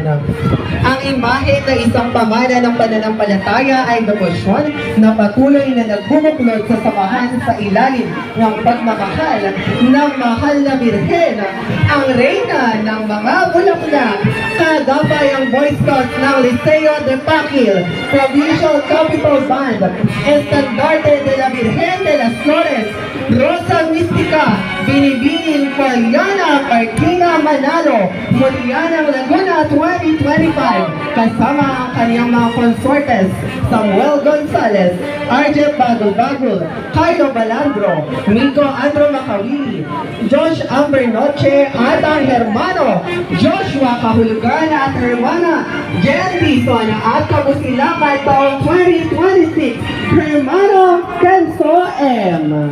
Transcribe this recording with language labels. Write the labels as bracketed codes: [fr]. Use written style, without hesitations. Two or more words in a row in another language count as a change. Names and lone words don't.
[tl] Ang imahe na isang pamana ng pananampalataya ay demosyon na patuloy na nagbubuklod sa samahan sa ilalim ng pagmamahal ng mahal na Birhen, ang reyna ng mga bulaklak. Kagabay ang Boy Scouts ng Liceo de Paquil, Provincial Capital Band, Estandarte de la Virgen de las Flores, Rosa Mística, Binibining Paliana, Martina Manalo, Murianang Laguna 2025, kasama ang kanyang mga consortes, Samuel Gonzalez, RJ Bagul-Bagul, Carlo Balandro, Miko Andro Macawili, Josh Amber Noche at ang hermano, Joshua Kahulugan at hermana, Jen Dizon at Kabusilakan taong 2026, hermano Kenzo M.